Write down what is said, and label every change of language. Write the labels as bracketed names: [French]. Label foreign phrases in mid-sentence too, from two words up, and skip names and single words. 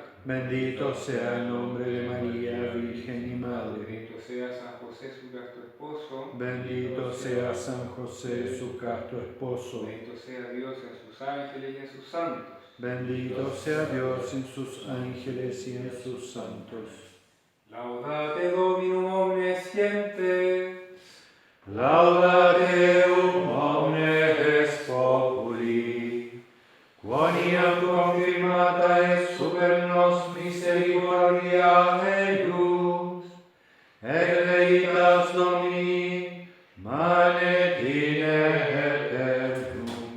[Spanish] Bendito sea el nombre de María, Virgen y Madre. Bendito sea San José, su casto esposo. Bendito sea San José, su casto esposo. Bendito sea Dios en sus ángeles y en sus santos. Bendito sea Dios en sus ángeles y en sus santos. [Latin] Laudate Dominum omnes gentes. Laudate omnes populi, quoniam confirmata est super nos misericordia eius, et veritas Domini manet in aeternum.